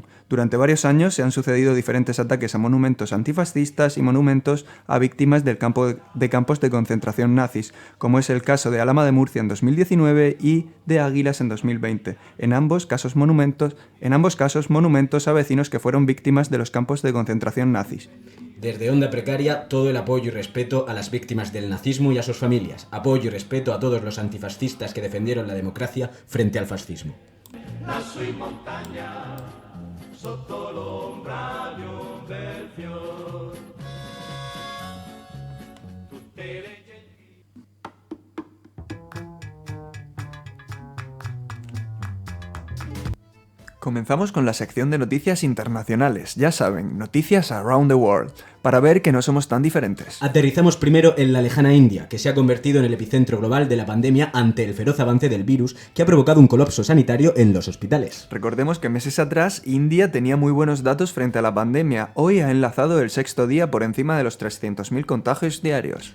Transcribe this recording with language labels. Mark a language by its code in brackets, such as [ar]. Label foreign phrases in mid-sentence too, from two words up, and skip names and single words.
[es] Durante varios años se han sucedido diferentes ataques a monumentos antifascistas y monumentos a víctimas de campos de concentración nazis, como es el caso de Alhama de Murcia en 2019 y de Águilas en 2020. En ambos casos monumentos a vecinos que fueron víctimas de los campos de concentración nazis. Desde Onda Precaria, todo el apoyo y respeto a las víctimas del nazismo y a sus familias. Apoyo y respeto a todos los antifascistas que defendieron la democracia frente al fascismo. [it] Lassù in montagna, sotto l'ombra di un bel fior, tutte le [es] Comenzamos con la sección de noticias internacionales, ya saben, noticias [en] around the world, [es] para ver que no somos tan diferentes. Aterrizamos primero en la lejana India, que se ha convertido en el epicentro global de la pandemia ante el feroz avance del virus que ha provocado un colapso sanitario en los hospitales. Recordemos que meses atrás India tenía muy buenos datos frente a la pandemia, hoy ha enlazado el 6º día por encima de los 300.000 contagios diarios.